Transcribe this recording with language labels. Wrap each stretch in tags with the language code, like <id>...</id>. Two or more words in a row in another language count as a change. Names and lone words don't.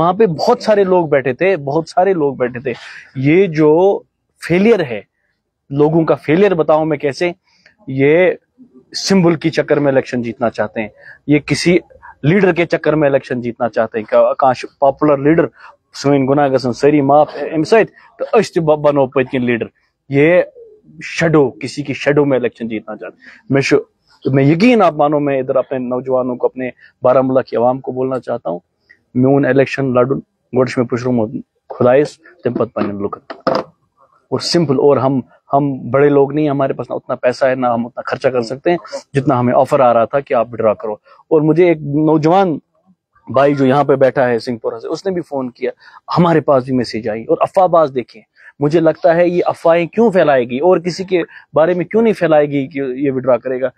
<ur>وہاں پہ بہت سارے لوگ بیٹھے تھے، یہ جو فیلئر ہے، لوگوں کا فیلئر بتاؤں میں کیسے، یہ سمبل کی چکر میں الیکشن جیتنا چاہتے ہیں، یہ کسی لیڈر کے چکر میں الیکشن جیتنا چاہتے ہیں،</ur> <ks>کانش پاپولر لیڈر سوین گناہ گژھن ساری معاف امہ سۭتۍ تو أسۍ تہِ بنو پٔتکِنۍ لیڈر،</ks> <ur>یہ شیڈو، کسی کی شیڈو میں الیکشن جیتنا چاہتے ہیں۔ میں یقین آپ مانو، میں ادھر اپنے نوجوانوں کو، اپنے بارہمولہ کی عوام کو بولنا چاہتا ہوں،</ur> <ks>میون الیکشن لڑن گوڈ چھ مےٚ پُشرومُت خدایس، تمہ پتہٕ پننٮ۪ن لُکن،</ks> <ur>اور سمپل۔ اور ہم بڑے لوگ نہیں، ہمارے پاس نہ اتنا پیسہ ہے، نہ ہم اتنا خرچہ کر سکتے ہیں جتنا ہمیں آفر آ رہا تھا کہ آپ وڈرا کرو۔ اور مجھے ایک نوجوان بھائی جو یہاں پہ بیٹھا ہے سنگھ پورہ سے، اس نے بھی فون کیا، ہمارے پاس بھی میسج آئی، اور افواہ باز دیکھیں، مجھے لگتا ہے یہ افواہیں کیوں پھیلائے گی اور کسی کے بارے میں کیوں نہیں پھیلائے گی کہ یہ وڈرا کرے گا.</ur>